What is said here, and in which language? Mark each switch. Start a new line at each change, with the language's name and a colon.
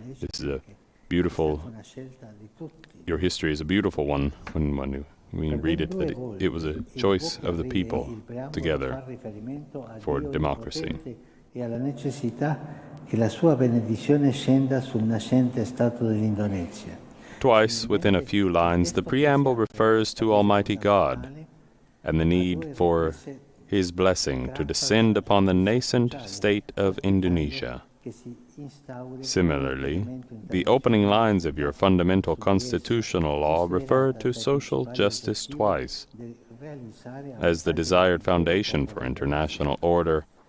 English: This is a beautiful, your history is a beautiful one when you read it, that it was a choice of the people together for democracy.
Italian: E alla necessità che la sua benedizione scenda sul nascente Stato dell'Indonesia.
English: Twice, within a few lines, the preamble refers to Almighty God and the need for His blessing to descend upon the nascent state of Indonesia. Similarly, the opening lines of your fundamental constitutional law refer to social justice twice, as the desired foundation for international order